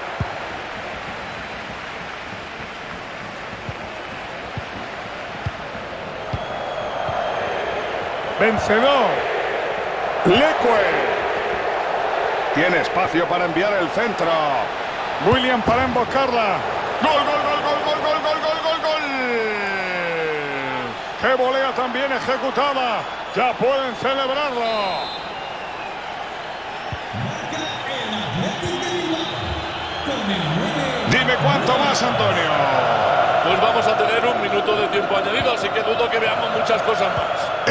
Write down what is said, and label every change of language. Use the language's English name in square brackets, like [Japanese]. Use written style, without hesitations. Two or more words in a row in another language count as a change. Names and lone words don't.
[Spanish] Vencedor. Leque. Tiene espacio para enviar el centro. William para emboscarla. Gol, gol, gol, gol, gol, gol, gol, gol, gol, gol. ¡Qué volea tan bien ejecutada! Ya pueden celebrarlo. Dime cuánto más, Antonio. Pues vamos a tener un minuto de tiempo añadido, así que dudo que veamos muchas cosas más.